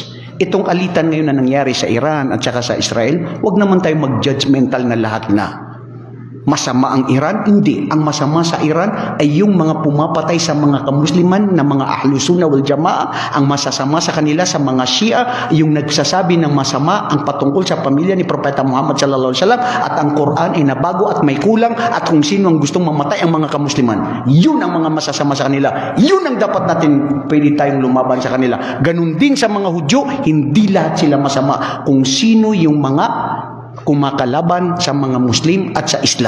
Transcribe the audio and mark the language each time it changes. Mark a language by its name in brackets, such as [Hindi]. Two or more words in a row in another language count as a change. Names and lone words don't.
[Filipino] Itong alitan ngayon na nangyari sa Iran at saka sa Israel, wag naman tayo mag-judgmental na lahat na masama ang Iran. Hindi. Ang masama sa Iran ay yung mga pumapatay sa mga kamusliman na mga [Arabic] أهل السنة والجماعة. [Filipino] Ang masasama sa kanila sa mga Shia, yung nagsasabi ng masama ang patungkol sa pamilya ni Propeta Muhammad [Arabic] صلى الله عليه وسلم, [Filipino] at ang Quran ay nabago at may kulang, at kung sino ang gustong mamatay ang mga kamusliman. Yun ang mga masasama sa kanila. Yun ang dapat natin pwede tayong lumaban sa kanila. Ganun din sa mga Hudyo, hindi lahat sila masama. Kung sino yung mga kumakalaban sa mga Muslim at sa Islam.